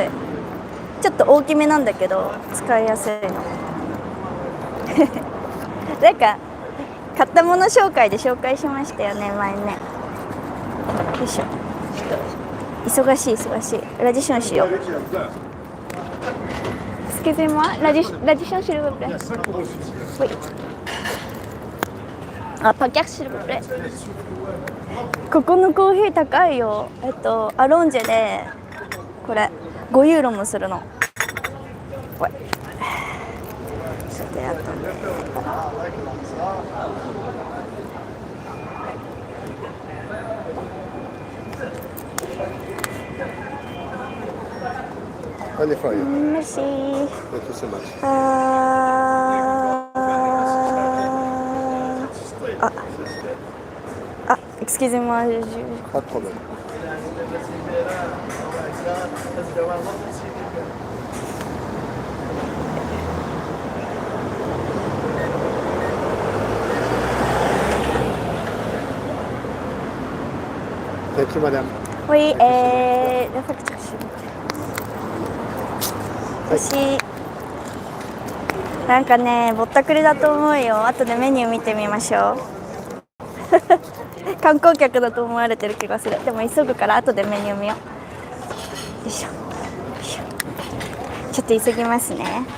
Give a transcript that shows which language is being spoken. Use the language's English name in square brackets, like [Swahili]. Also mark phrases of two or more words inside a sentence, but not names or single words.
[Japanese] ちょっと大きめなんだけど使いやすいの。なんか買ったもの紹介で紹介しましたよね、前ね。よいしょ。ちょっと忙しい。ラジションしよう。ス [French] Excusez-moi, l'addition s'il vous plaît. Oui. [Japanese] あ、パキャシルブレ。ここのコーヒー高いよ。アロンジェでこれ5ユーロもするの。これちょっとやっとんで。Merci. [French] Excusez-moi. Pas de problème. [English] Thank you, madame. [French] Oui, la facture s'il vous plaît. [Japanese] 私なんかねぼったくりだと思うよ。後でメニュー見てみましょう。観光客だと思われてる気がする。でも急ぐから後でメニュー見よう。よいしょよいしょ。ちょっと急ぎますね。